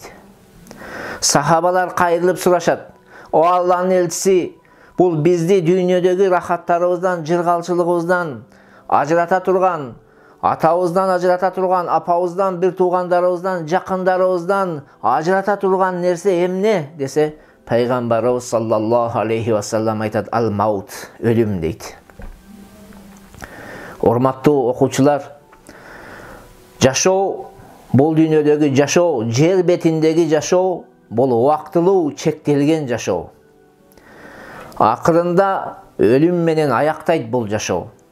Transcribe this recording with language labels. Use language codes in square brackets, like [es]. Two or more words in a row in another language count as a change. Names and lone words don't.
[ky] Сахабалар кайрылып сурашат: "О Алланын элчиси, бул бизди дүйнөдөгү рахаттарыбыздан, жыргалчылыгыбыздан ажырата турган, атабыздан ажырата турган, апабыздан, бир туугандарыбыздан, жакындарыбыздан ажырата турган нерсе эмне?" десе, Пайгамбарыбыз [ar] صلى الله عليه وسلم [ky] айтат: "Ал-маут", өлүм дейт. Урматтуу окуучулар, жашоо, бул дүйнөдөгү жашоо, жер бетиндеги жашоо, бул убактылуу, чектелген жашоо. Акырында өлүм менен аяктайт бул жашоо.